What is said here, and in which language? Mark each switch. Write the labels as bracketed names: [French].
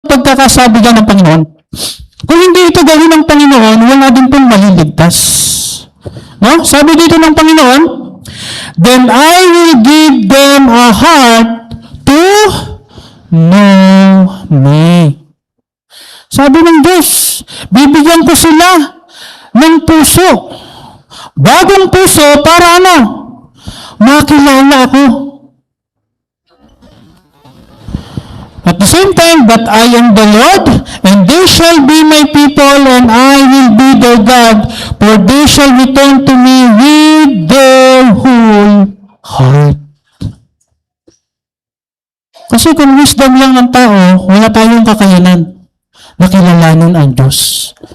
[Filipino] pagkakasabi dyan ng Panginoon, kung hindi ito gawin ng Panginoon, wala din pong maliligtas. No? Sabi dito ng Panginoon, [English] then I will give them a heart to know me. [Filipino] Sabi ng Diyos, bibigyan ko sila ng puso. Bagong puso para ano? Makilala ako. [English] At the same time, but I am the Lord, and they shall be my people, and I will be their God, for they shall return to me with their whole heart. [Filipino] Kasi kung wisdom lang ng tao, wala tayong kakayanan na kilalanin ang Diyos.